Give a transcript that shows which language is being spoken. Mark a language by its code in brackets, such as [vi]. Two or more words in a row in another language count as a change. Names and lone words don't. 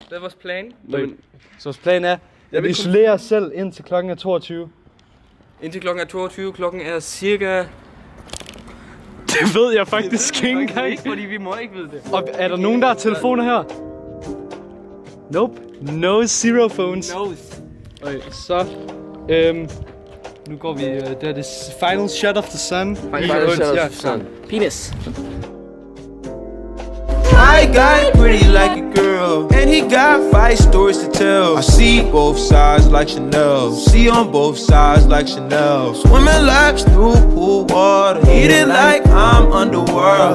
[da] Det er vores plan. Så vores plan er, at vi isolerer os selv indtil klokken er 22. Indtil klokken er 22. Klokken er cirka... Det ved jeg faktisk ikke engang. Ikke, fordi vi må ikke vide det. Og er der nogen, der har telefoner her? [en] Nope. No zero phones. No. [da] Okay, så... nu går vi... det er det [en] final shot of the sun. Final shot of the sun. Penis. I got pretty like a girl, and he got 5 stories to tell. I see both sides like Chanel, see on both sides like Chanel. Swimming laps through pool water, eating like I'm underworld.